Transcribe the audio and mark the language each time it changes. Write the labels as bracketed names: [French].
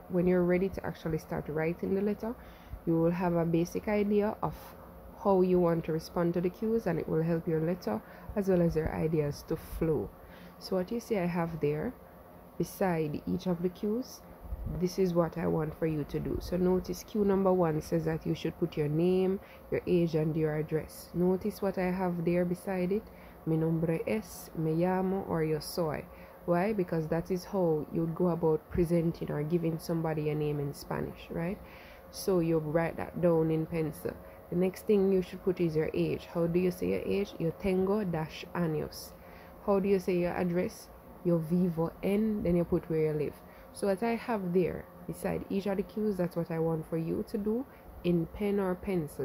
[English] When you're ready to actually start writing the letter, you will have a basic idea of how you want to respond to the cues, and it will help your letter as well as your ideas to flow. So what you see I have there beside each of the cues, this is what I want for you to do. So notice cue number 1 says that you should put your name, your age, and your address. Notice what I have there beside it. [Spanish] Mi nombre es, me llamo, or yo soy. [English] Why? Because that is how you'd go about presenting or giving somebody a name in Spanish, right? So you write that down in pencil. The next thing you should put is your age. How do you say your age? [Spanish] Yo tengo -años. [English] How do you say your address? [Spanish] Yo vivo en, [English] then you put where you live. So what I have there beside each of the cues, that's what I want for you to do in pen or pencil.